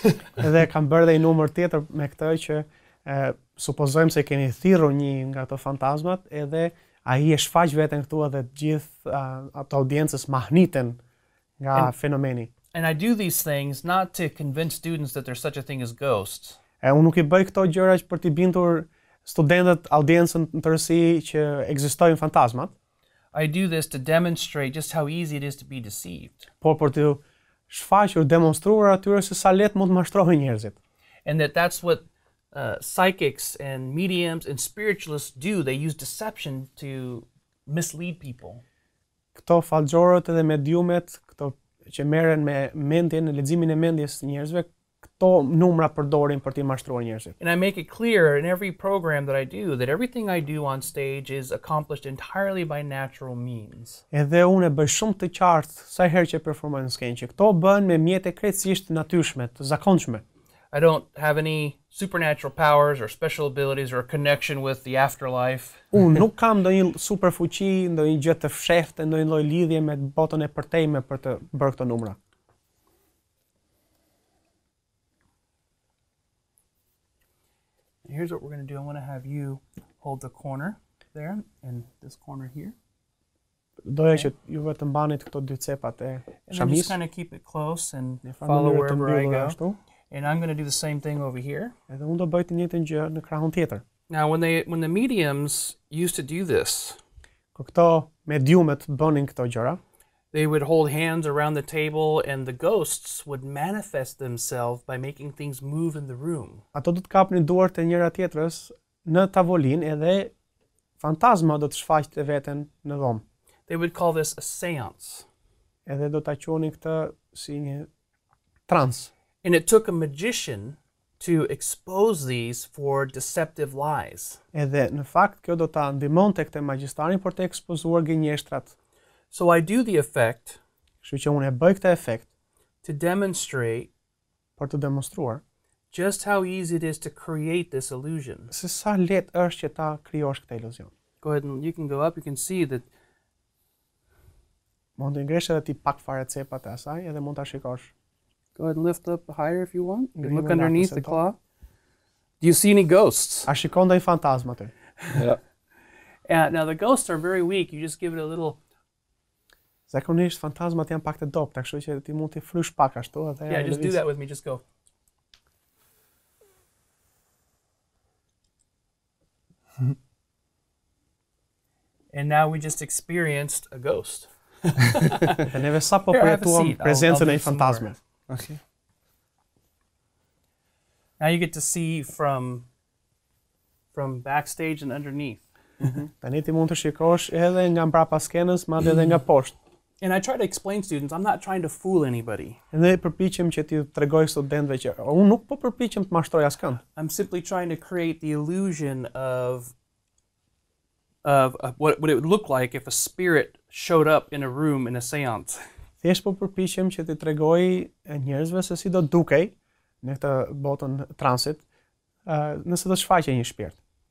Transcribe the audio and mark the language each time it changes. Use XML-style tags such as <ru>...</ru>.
<sq>Edhe kam bërë dhe një numër tjetër me këtë që supozojmë se keni thirrur një nga ato fantazmat, edhe ai e shfaq veten këtu edhe të gjithë ato audiencës mahniten nga fenomeni.</sq> <en>And I do these things not to convince students that there's such a thing as ghosts.</en> <sq>Unë nuk I bëj këto gjëra për t'i bindur studentët, audiencën në tërësi që ekzistojnë fantazmat.</sq> <en>I do this to demonstrate just how easy it is to be deceived.</en> <sq>Por për t'u shfaqur, demonstruar atyre se sa lehtë mund të mashtrohen njerëzit.</sq> <en>And that's what psychics and mediums and spiritualists do. They use deception to mislead people.</en> <sq>Këto fallxhorët edhe mediumet, këto që merren me mendjen, leximin e mendjes të njerëzve, këto numra përdorin për të mashtruar njerëzit.</sq> <en>And I make it clear in every program that I do that everything I do on stage is accomplished entirely by natural means.</en> <sq>Edhe unë e bëj shumë të qartë sa herë që performoj në skenë që këto bëhen me mjete krejtësisht natyrshme, të zakonshme.</sq> <en>I don't have any supernatural powers or special abilities or a connection with the afterlife.</en> <sq>Unë nuk kam ndonjë superfuqi, ndonjë gjë të fshehtë, ndonjë lloj lidhje me botën e përtejme për të bërë këto numra.</sq> <en>Here's what we're going to do. I want to have you hold the corner there and this corner here.</en> <sq>Doja që ju vetëm mbanit këto dy cepat e shamis.</sq> <en>And just kind of keep it close and follow wherever I go. And I'm going to do the same thing over here.</en> <sq>Edhe unë do bëj të njëjtën gjë në krahun tjetër.</sq> <en>Now when the mediums used to do this,</en> <sq>kur këto mediumet bënin këto gjëra,</sq> <en>they would hold hands around the table and the ghosts would manifest themselves by making things move in the room.</en> <sq>Ato do të kapnin duart e njëra tjetrës në tavolinë edhe fantazma do të shfaqte veten në dhomë.</sq> <en>They would call this a seance.</en> <sq>Edhe do ta quonin këtë si një trans.</sq> <en>And it took a magician to expose these for deceptive lies.</en> <sq>Edhe në fakt kjo do ta ndihmonte këtë magjistarin për të ekspozuar gënjeshtrat.</sq> <en>So I do the effect,</en> <sq>kështu që unë e bëj këtë efekt</sq> <en>to demonstrate</en> <sq>për të demonstruar</sq> <en>just how easy it is to create this illusion.</en> <sq>Se sa lehtë është që ta krijosh këtë iluzion.</sq> <en>Go ahead and you can go up, you can see that</en> <sq>mund të ngresh edhe ti pak fare cepat e asaj edhe mund ta shikosh.</sq> <en>Go ahead and lift up higher if you want. You can look underneath the cloth. Do you see any ghosts?</en> <sq>A shikon ndonjë fantazm aty?</sq> <en>Yeah. Now the ghosts are very weak. You just give it a little.</en> <sq>Zakonisht fantazmat janë pak të dobta, kështu që ti mund t'i frysh pak ashtu edhe.</sq> <en>Yeah, just do that with me. Just go. And now we just experienced a ghost.</en> <sq>Dhe neve sa po përjetuam prezencën e një fantazme.</sq> <en>Okay. Now you get to see from backstage and underneath.</en> <sq>Tani ti mund të shikosh edhe nga mbrapa skenës, madje edhe nga poshtë.</sq> <en>And I try to explain to students, I'm not trying to fool anybody.</en> <sq>Dhe përpiqem që t'i tregoj studentëve që unë nuk po përpiqem të mashtroj askënd.</sq> <en>I'm simply trying to create the illusion of what it would look like if a spirit showed up in a room in a seance.</en> <sq>Thjesht po përpiqem që t'i tregoj njerëzve se si do dukej në këtë botën transit, nëse do shfaqej një shpirt.</sq>